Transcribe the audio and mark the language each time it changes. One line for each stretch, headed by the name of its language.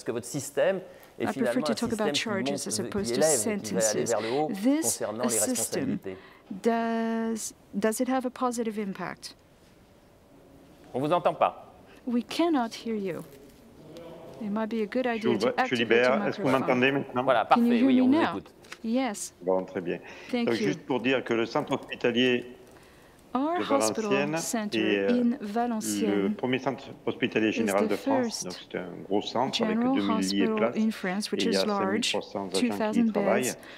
French: Est-ce que votre système est finalement un système qui élève, qui va aller vers le haut concernant les responsabilités?
English: Does it have a positive impact?
French: On vous entend pas.
English: We cannot hear you. It might be a good idea to activate your microphone.
French: Est-ce que vous m'entendez maintenant? Voilà, parfait, oui, on vous écoute.
English: Yes.
French: Bon, très bien. Donc, juste pour dire que le centre hospitalier de Valenciennes est le premier centre hospitalier général de France. Donc, c'est un gros centre avec 2000 lits et places. Et il y a 5300 agents qui y travaillent.